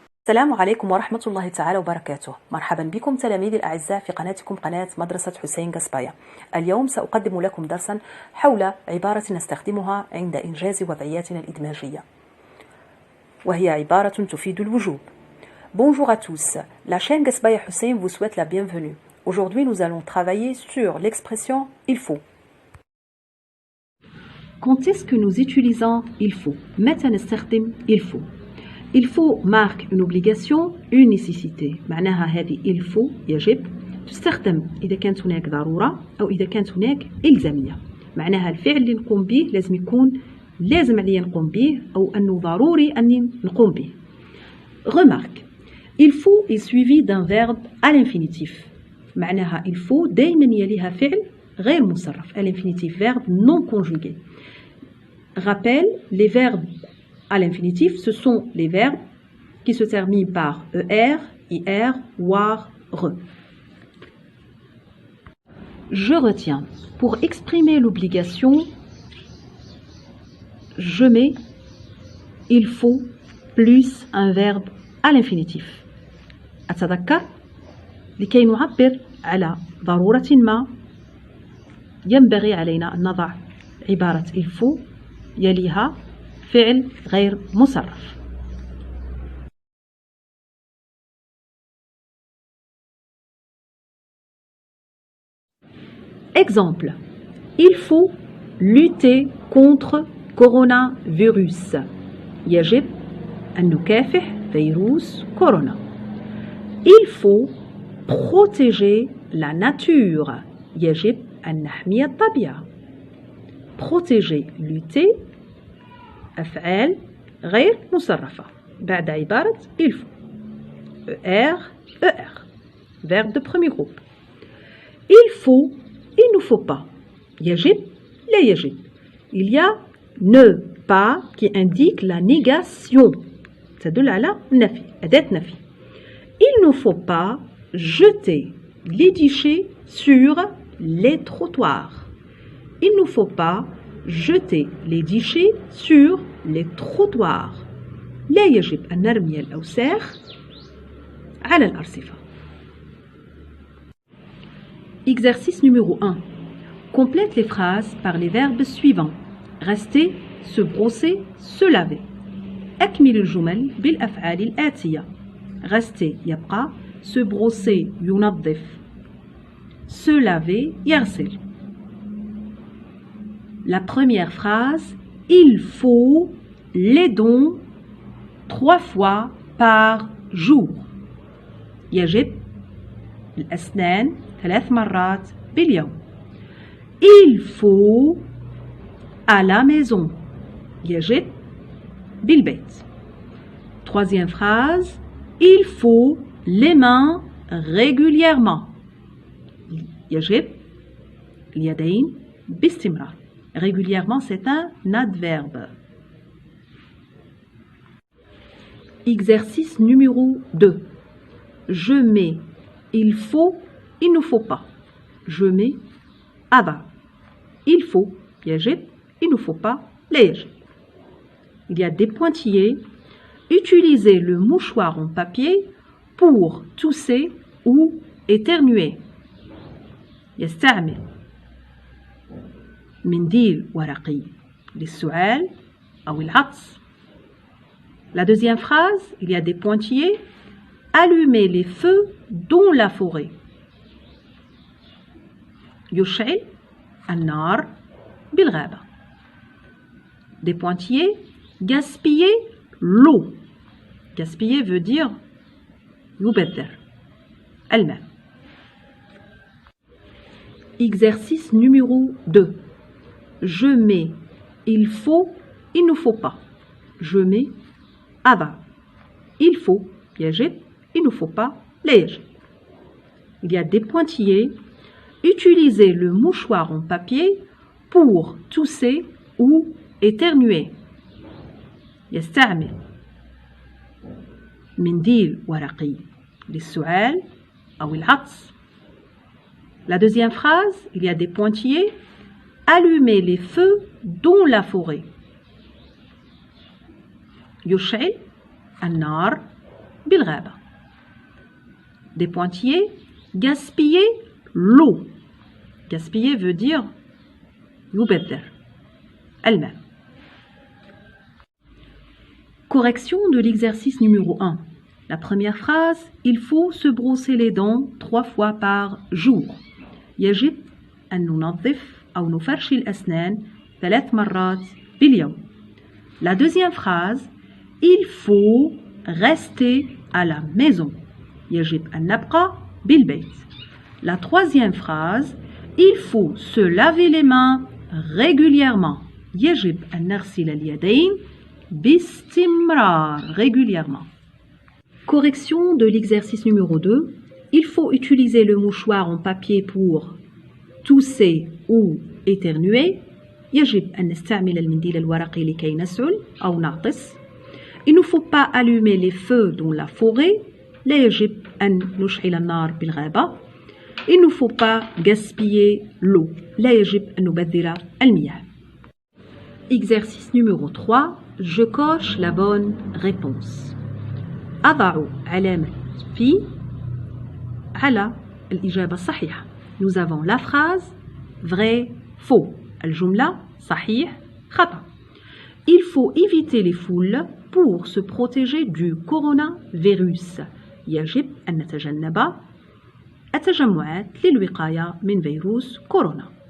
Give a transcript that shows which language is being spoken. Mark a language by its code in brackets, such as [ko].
[ar] السلام عليكم ورحمة الله تعالى وبركاته. مرحبا بكم تلاميذي الأعزاء في قناتكم قناة مدرسة حسين قصبايا. اليوم سأقدم لكم درسا حول عبارة نستخدمها عند إنجاز وضعياتنا الإدماجية، وهي عبارة تفيد الوجوب. [fr] Bonjour à tous, la chaîne Gasbaya Hussein vous souhaite la bienvenue. Aujourd'hui nous allons travailler sur l'expression il faut. Quand est-ce que nous utilisons il faut? [ar] متى نستخدم [fr] il faut? Il faut marque une obligation, une nécessité. [ar] معناها هذه il faut يجب تستخدم إذا كانت هناك ضرورة أو إذا كانت هناك إلزامية. معناها الفعل اللي نقوم به لازم يكون لازم عليا نقوم به أو أنه ضروري أني نقوم به. [fr] Remarque, il faut est suivi d'un verbe à l'infinitif. [ar] معناها il faut دائما يليها فعل غير مصرف. [fr] À l'infinitif, verbe non conjugué. Rappel, les verbes à l'infinitif, ce sont les verbes qui se terminent par er, ir, war, re. Je retiens. Pour exprimer l'obligation, je mets il faut plus un verbe à l'infinitif. [ar] أتذكر لكي نعبر على ضرورة ما ينبغي علينا أن نضع عبارة il faut يليها فعل غير مصرف. [fr] Exemple. Il faut lutter contre coronavirus. [ar] يجب أن نكافح فيروس كورونا. [fr] Il faut protéger la nature. [ar] يجب أن نحمي الطبيعة. Protéger, lutter أفعال غير مصرفة بعد عبارة il faut. [fr] ER, verbe de premier groupe. Il faut, il ne faut pas. [ar] يجب, لا يجب. [fr] Il y a ne pas qui indique la négation. [ar] تدل على النفي، أداة نفي. [fr] Il ne faut pas jeter les déchets sur les trottoirs. Il ne faut pas jeter les déchets sur les trottoirs. [ar] لا يجب أن نرمي الأوساخ على الأرصفة. [fr] Exercice numéro 1. Complète les phrases par les verbes suivants. Rester, se brosser, se laver. [ar] أكمل الجمل بالأفعال الآتية. [fr] Rester يبقى, se brosser ينظف, se laver يغسل. La première phrase, il faut les dons 3 fois par jour. [ar] يجب الأسنان 3 مرات باليوم. [fr] Il faut à la maison. [ar] يجب بالبيت. [fr] Troisième phrase, il faut les mains régulièrement. [ar] يجب اليدين باستمرار. [fr] Régulièrement, c'est un adverbe. Exercice numéro 2. Je mets il faut, il ne faut pas. Je mets أضع. Il faut, يجب, il ne faut pas, [ar] لا يجب. [fr] Il y a des pointillés. Utilisez le mouchoir en papier pour tousser ou éternuer. [ar] يستعمل منديل ورقي للسعال أو العطس. [fr] La deuxième phrase, il y a des pointillés. Allumez les feux dans la forêt. [ar] يشعل النار بالغابة. [fr] Des pointillés, gaspiller l'eau. Gaspiller veut dire [ar] يبذر الماء. [fr] Exercice numéro 2. Je mets, il faut, il ne faut pas. Je mets, أضع. Il faut, يجب, il ne faut pas, [ar] لا يجب. [fr] Il y a des pointillés. Utilisez le mouchoir en papier pour tousser ou éternuer. [ar] يستعمل منديل ورقي للسعال أو العطس. [fr] La deuxième phrase, il y a des pointillés. Allumer les feux dans la forêt. [ar] يشعل النار بالغابة. [fr] Des pointillés. Gaspiller l'eau. Gaspiller veut dire يبذر الماء. Correction de l'exercice numéro 1. La première phrase, il faut se brosser les dents 3 fois par jour. [ar] يجب أن ننظف أو نفرش الأسنان 3 مرات باليوم. [fr] La deuxième phrase, il faut rester à la maison. [ar] يجب أن نبقى بالبيت. [fr] La troisième phrase, il faut se laver les mains régulièrement. [ar] يجب أن نغسل اليدين باستمرار régulièrement. [fr] Correction de l'exercice numéro 2. Il faut utiliser le mouchoir en papier pour tousser ou éternuer. [ar] يجب أن نستعمل المنديل الورقي لكي نسعل أو نعطس. [fr] Il ne faut pas allumer les feux dans la forêt. [ar] لا يجب أن نشعل النار بالغابة. [fr] Il ne faut pas gaspiller l'eau. [ar] لا يجب أن نبذر المياه. [fr] Exercice numéro 3. Je coche la bonne réponse. [ar] أضع علامة في على الإجابة الصحيحة. [fr] Nous avons la phrase vrai, faux. [ar] الجملة صحيح, خطأ. [fr] Il faut éviter les foules pour se protéger du coronavirus. [ar] يجب أن نتجنب التجمعات للوقاية من فيروس كورونا.